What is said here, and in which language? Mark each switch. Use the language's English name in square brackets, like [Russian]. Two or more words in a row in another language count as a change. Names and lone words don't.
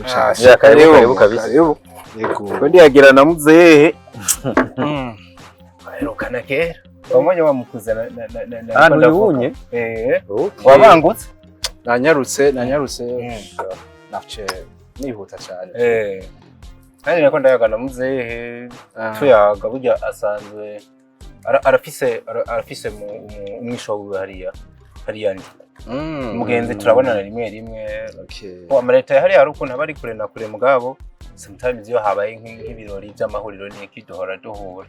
[Rundi] cyane. [Swahili] Karibu kabisa. [Rundi] Yego. Ndi yagira na muzehe. Baherukana kera. Wamanye wamukuza na nuyunye. Wabangutse. Nanyarutse nafce nihuta cyane. Kandi nako ndayaga na muzehe tuyaga burya asanzwe arafise umwisho wiwe hariya ndi. Mugenzi turabonana rimwe. Amaleta hariya hari ukuntu abari kure na kure mugabo sometimes iyo habaye nk'ibirori by'amahuriro n'iki duhora duhura.